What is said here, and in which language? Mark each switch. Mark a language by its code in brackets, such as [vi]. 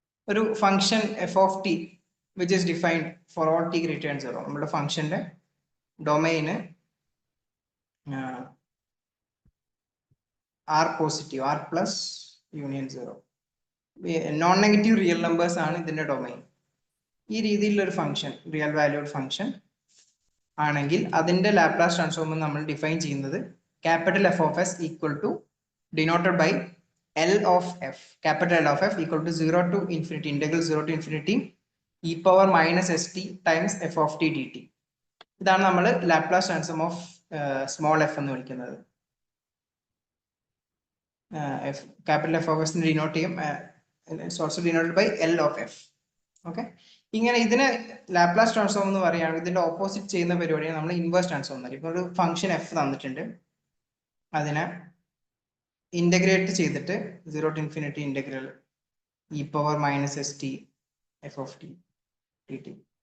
[en] ഒരു function f of t which is defined for all t greater than 0. [ml] നമ്മുടെ ഫംഗ്ഷന്റെ domain are positive, R plus union 0. Non negative real numbers ആണ് ഇതിന്റെ domain. ഈ രീതിയിലുള്ള ഒരു ഫംഗ്ഷൻ റിയൽ വാല്യൂഡ് ഫംഗ്ഷൻ ആണെങ്കിൽ അതിന്റെ ലാപ്ലേസ് ട്രാൻസ്ഫോം നമ്മൾ ഡിഫൈൻ ചെയ്യുന്നത് [en] Capital F of s equal to denoted by L of f, capital L of f equal to 0 to infinity, integral 0 to infinity e power minus st times f of t dt. [ml] ഇതാണ് നമ്മൾ Laplace transform of small F എന്ന് വിളിക്കുന്നത്. Capital F of S denote ചെയ്യും, [en] Also denoted by L of f. [ml] Okay, ഇങ്ങനെ ഇതിനെ Laplace transform എന്ന് പറയുകയാണെങ്കിൽ ഇതിന്റെ ഓപ്പോസിറ്റ് ചെയ്യുന്ന പരിപാടിയാണ് നമ്മൾ ഇൻവേഴ്സ് ട്രാൻസ്ഫോം എന്ന് പറയും. ഇപ്പോൾ ഒരു ഫംഗ്ഷൻ എഫ് തന്നിട്ടുണ്ട്, അതിനെ ഇന്റഗ്രേറ്റ് ചെയ്തിട്ട് 0 to infinity integral e power minus S T F of T T T.